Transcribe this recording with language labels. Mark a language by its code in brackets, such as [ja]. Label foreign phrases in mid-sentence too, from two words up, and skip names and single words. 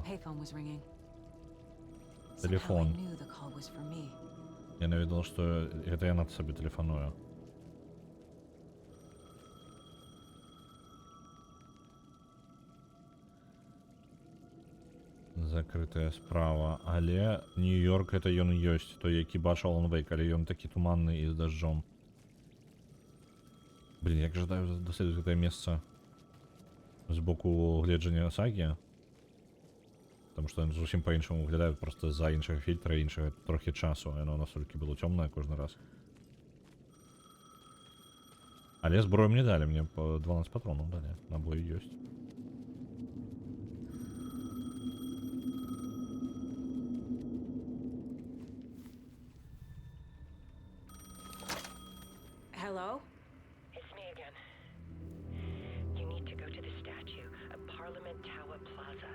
[en] Payphone was ringing. [be] Телефон. [en] Somehow I knew the call was for me. [be] Я не ведал, што гэта я над сабе тэлефаную. Закрытая справа, але Нью-Йорк это ён ёсць, той, які бачыў Алан Вейк, але ён такі туманны і з дажджом. Блин, як жадаю даследаваць гэтае месца з боку гледжання сагі. Потому што ён зусім па-іншаму выглядае, просто за іншага фільтра, іншага трохі часу, яно настолькі было цёмнае кожны раз. Але зброю мне далі, мне по 12 патронаў далі, набоі ёсць. [en] Hello? It's me again. You need to go to the statue of Parliament Tower Plaza.